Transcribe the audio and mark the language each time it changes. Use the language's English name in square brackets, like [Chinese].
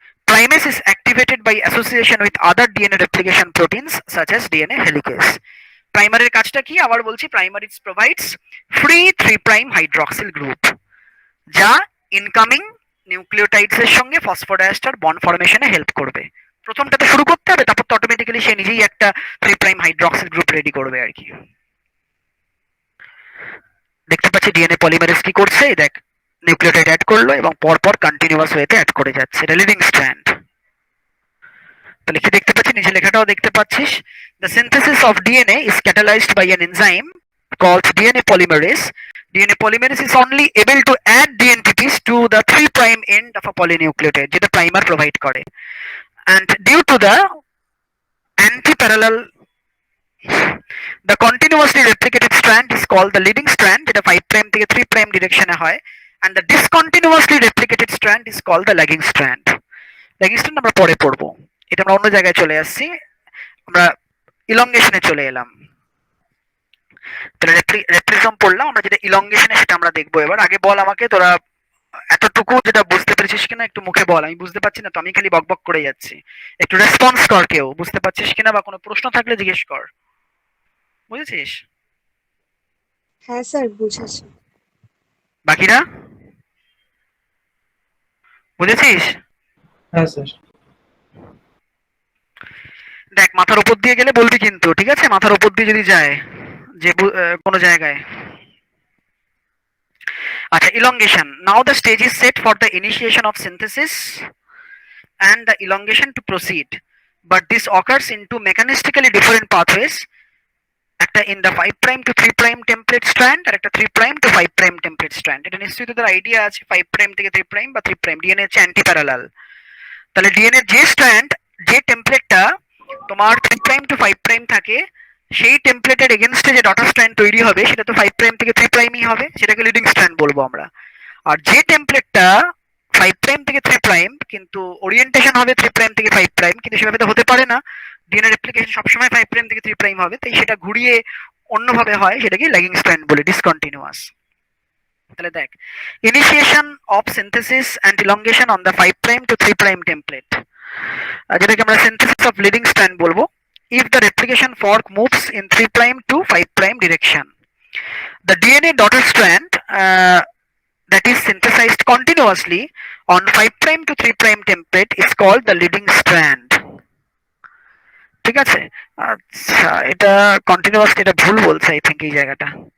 [English] Primase is activated by association with other DNA replication proteins such as DNA helicase. [Bangla] প্রাইমারের কাজটা কি আবার বলছি, [English] primase provides free 3 prime hydroxyl group [Bangla] যা incoming nucleotides এর সঙ্গে ফসফোডাইএস্টার বন্ড ফরমেশনে হেল্প করবে। প্রথমটাতে শুরু করতে হবে, তারপর তো অটোমেটিক্যালি সে নিজেই একটা 3 প্রাইম হাইড্রক্সিল গ্রুপ রেডি করবে আর কি। দেখতে পাচ্ছি ডিএনএ পলিমারেজ কি করছে, দেখ নিউক্লিওটাইড অ্যাড করলো এবং পরপর কন্টিনিউয়াস ওয়েতে অ্যাড করে যাচ্ছে, এটা লিডিং স্ট্র্যান্ড। তাহলে কি দেখতে পাচ্ছি, নিচে লেখাটাও দেখতে পাচ্ছিস, [English] The synthesis of DNA is catalysed by an enzyme called DNA polymerase. DNA polymerase is only able to add DNTPs to the 3 prime end of a polynucleotide, [Bangla] যেটা প্রাইমার প্রোভাইড করে। [English] And due to the anti-parallel, the continuously replicated strand is called the leading strand, [Bangla] যেটা 5 prime থেকে 3 prime ডিরেকশনে হয়, [English] and the discontinuously replicated strand is called the lagging strand. [Bangla] lagging strand আমরা পরে পড়বো, এটা আমরা অন্য জায়গায় চলে আসছি, আমরা ইলংগেশনে চলে এলাম। তাহলে রেপ্লিজম পড়লাম, আমরা যেটা ইলংগেশনে সেটা আমরা দেখবো এবার। আগে বল আমাকে তোরা এতটুকু যেটা বুঝতে পেরেছিস কিনা একটু মুখে বল, আমি বুঝতে পারছি না তো, আমি খালি বকবক করে যাচ্ছি, একটু রেসপন্স কর, কেউ বুঝতে পারছিস কিনা বা কোনো প্রশ্ন থাকলে জিজ্ঞেস কর। বুঝেছিস? হ্যাঁ স্যার বুঝেছি। বাকিরা? বুঝেছিস? হ্যাঁ স্যার। দেখ মাথার উপর দিয়ে গেলে বলবি কিন্তু, ঠিক আছে? মাথার উপর দিয়ে যদি যায় যে কোনো জায়গায়। [English] আচ্ছা, elongation. Now the stage is set for the initiation of synthesis and the elongation to proceed. But this occurs into mechanistically different pathways. একটা in the 5 prime to 3 prime template strand আর একটা 3 prime to 5 prime template strand। [Bangla] এটা নিশ্চয়ই তোদের idea আছে 5 prime থেকে 3 prime বা 3 prime। DNA হচ্ছে anti parallel. তাহলে ডিএনএ যে স্ট্র্যান্ড, যে টেমপ্লেটটা তোমার 3 প্রাইম টু 5 প্রাইম থাকে, সেই টেমপ্লেটের এগেনস্টে যে ডটার স্ট্র্যান্ড তৈরি হবে সেটা তো 5 প্রাইম থেকে 3 প্রাইমই হবে, সেটাকে লিডিং স্ট্র্যান্ড বলবো আমরা। আর যে টেমপ্লেটটা 5 প্রাইম থেকে 3 প্রাইম কিন্তু ওরিয়েন্টেশন হবে 3 প্রাইম থেকে 5 প্রাইম, কিন্তু সেভাবে তো হতে পারে না, ডিএনএ রেপ্লিকেশন সবসময় 5 প্রাইম থেকে 3 প্রাইম হবে, তাই সেটা ঘুরিয়ে অন্যভাবে হয়, সেটাকে ল্যাগিং স্ট্র্যান্ড বলে, ডিসকন্টিনিউয়াস। তাহলে দেখ, [English] Initiation of synthesis and elongation on the 5 prime to 3 prime template, যেটাকে আমরা synthesis of leading strand বলবো। if the replication fork moves in 3 prime to 5 prime direction, the DNA daughter strand that is synthesized continuously on 5 prime to 3 prime template is called the leading strand। [Bangla] ঠিক আছে? আচ্ছা, এটা continuous, এটা ভুল বলছে I think এই জায়গাটা।